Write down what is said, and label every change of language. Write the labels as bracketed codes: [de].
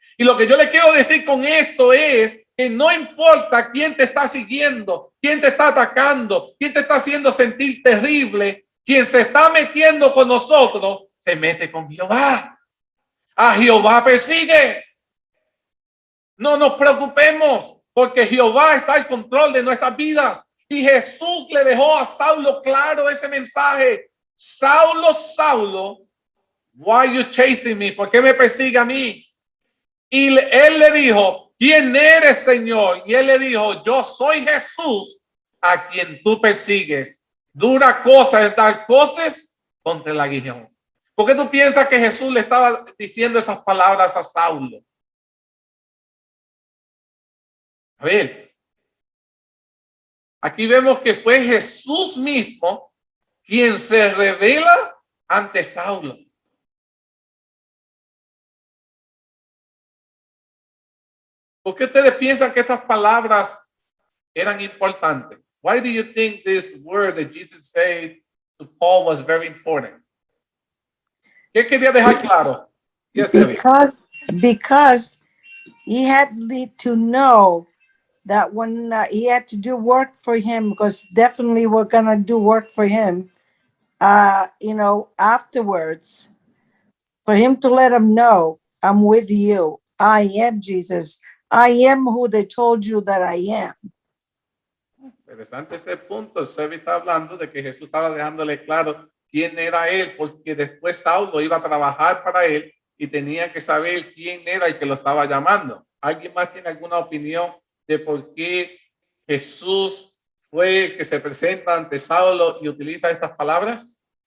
[es] Y lo que yo le quiero decir con esto es que no importa quién te está siguiendo, quién te está atacando, quién te está haciendo sentir terrible, quien se está metiendo con nosotros, se mete con Jehová. A Jehová persigue. No nos preocupemos porque Jehová está al control de nuestras vidas. Y Jesús le dejó a Saulo claro ese mensaje. [en] Saulo, Saulo, why are you chasing me? [es] ¿Por qué me persigue a mí? Y él le dijo, ¿quién eres, Señor? Y él le dijo, yo soy Jesús a quien tú persigues. Dura cosa es dar cosas contra el aguijón. ¿Por qué tú piensas que Jesús le estaba diciendo esas palabras a Saulo? A ver, aquí vemos que fue Jesús mismo quien se revela ante Saulo. ¿Por qué ustedes piensan que estas palabras eran importantes? [en] Why do you think this word that Jesus said to Paul was very important? [es] ¿Qué quería dejar claro? Yes, [en] Because he had to know that when he had to do work for him, because definitely we're going to do work for him, afterwards, for him to let him know, I'm with you. I am Jesus. I am who they told you that I am. [es] Interesante ese punto. Sebi está hablando de que Jesús estaba dejándole claro quién era él, porque después Saulo iba a trabajar para él y tenía que saber quién era el que lo estaba llamando. ¿Alguien más tiene alguna opinión de por qué Jesús fue el que se presenta ante Saulo y utiliza estas palabras?